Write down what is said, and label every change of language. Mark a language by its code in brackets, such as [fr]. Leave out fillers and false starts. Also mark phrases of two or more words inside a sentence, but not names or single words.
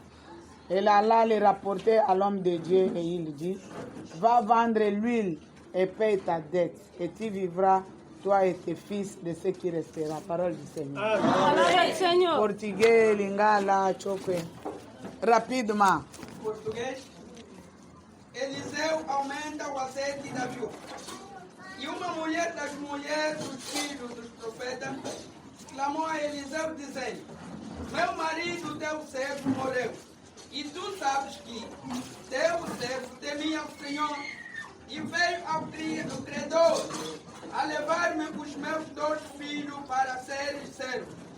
[fr] Elle alla le rapporter à l'homme de Dieu et il dit, « Va vendre l'huile et paye ta dette, et tu vivras, toi et tes fils, de ce qui restera. » Parole du Seigneur. Amen. Portugais, lingala, chokwe. Rapidement. [pt] Português. Eliseu aumenta o azeite da viúva. E uma mulher das mulheres dos filhos dos profetas clamou a Eliseu dizendo, meu marido, teu servo, morreu. E tu sabes que teu servo temia o Senhor e veio ao credor a levar-me os meus 2 filhos para serem servos.